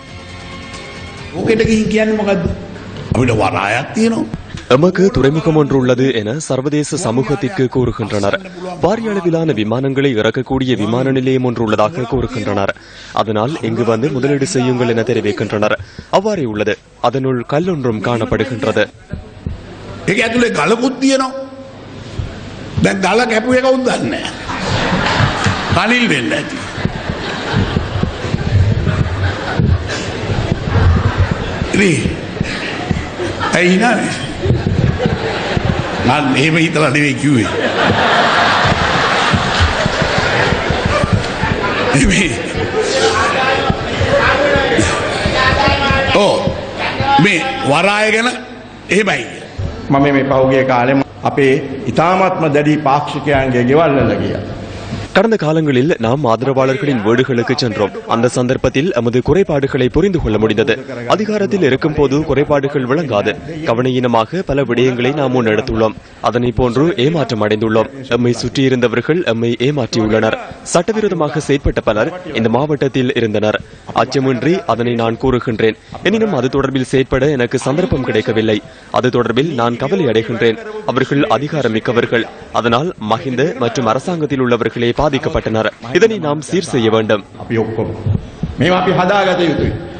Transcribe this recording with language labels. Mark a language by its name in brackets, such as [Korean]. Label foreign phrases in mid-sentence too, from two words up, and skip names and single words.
[Tamil] எமக்கு துறைமுகம் ஒன்று உள்ளது என சர்வதேச சமூகத்திற்கு கூறுகின்றனர். பாரிய அளவிலான விமானங்களை இறக்கக்கூடிய விமான நிலையம் ஒன்று உள்ளதாக கூறுகின்றனர். அதனால் இங்கு வந்து முதலீடு செய்யுங்கள் என தெரிவிக்கின்றனர். அவ்வாறே உள்ளது. அதனுள் கல்லொன்றும் காணப்படுகின்றது. [Sinhala] ඒක ඇතුලේ ගලකුත් තියෙනවා. දැන් ගල කැපුවේ කවුද දන්නේ නැහැ. කලිල් වෙන්න ඇති. ඉතින් ඇයි නෑ? நான் එහෙම හිතලා නෙවෙයි කිව්වේ. මේ වරාය ගැන එහෙමයි. මම මේ පහුගිය කාලේ අපේ ඉතාමත්ම දැඩි පාක්ෂිකයන්ගේ ගෙවල් වල ගියා. [Tamil] கடந்த காலங்களில் நாம் ஆதரவாளர்களின் வீடுகளுக்கு சென்றோம். அந்த சந்தர்ப்பத்தில் எமது குறைபாடுகளை புரிந்து கொள்ள முடிந்தது. அதிகாரத்தில் இருக்கும் போது குறைபாடுகள் விளங்காது. கவனையீனமாக பல விடயங்களை நாம் முன்னெடுத்துள்ளோம். அதனை போன்று ஏமாற்றம் அடைந்துள்ளோம். எம்மை சுற்றியிருந்தவர்கள் எம்மை ஏமாற்றியுள்ளனர். சட்டவிரோதமாக செயற்பட்ட பலர் இந்த மாவட்டத்தில் இருந்தனர். அச்சமின்றி அதனை நான் கூறுகின்றேன். எனினும் அது தொடர்பில் செயற்பட எனக்கு சந்தர்ப்பம் கிடைக்கவில்லை. அது தொடர்பில் நான் கவலை அடைகின்றேன். அவர்கள் அதிகாரம் மிக்கவர்கள். அதனால் மஹிந்த மற்றும் அரசாங்கத்தில் உள்ளவர்களே பாதிக்கப்பட்டனர். இதனை நாம் சீர் செய்ய வேண்டும். [Sinhala] මේවා අපි හදාගත යුතුයි.